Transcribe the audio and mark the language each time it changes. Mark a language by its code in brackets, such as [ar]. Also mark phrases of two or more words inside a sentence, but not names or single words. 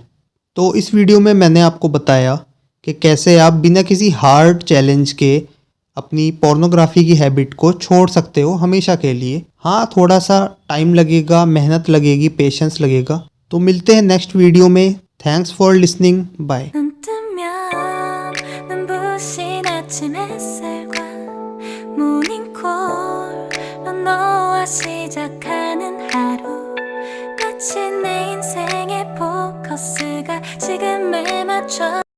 [hi] तो इस वीडियो में मैंने आपको बताया कि कैसे आप बिना किसी [en] hard challenge [hi] के अपनी पोर्नोग्राफी की हैबिट को छोड़ सकते हो हमेशा के लिए। हाँ, थोड़ा सा टाइम लगेगा, मेहनत लगेगी, पेशेंस लगेगा। तो मिलते हैं [en] next video [hi] में। [en] Thanks for listening, bye. [ko] 눈 뜨면 눈부신 아침 햇살과 모닝콜로 너와 시작하는 하루, 마치 내 인생의 포커스가 지금에 맞춰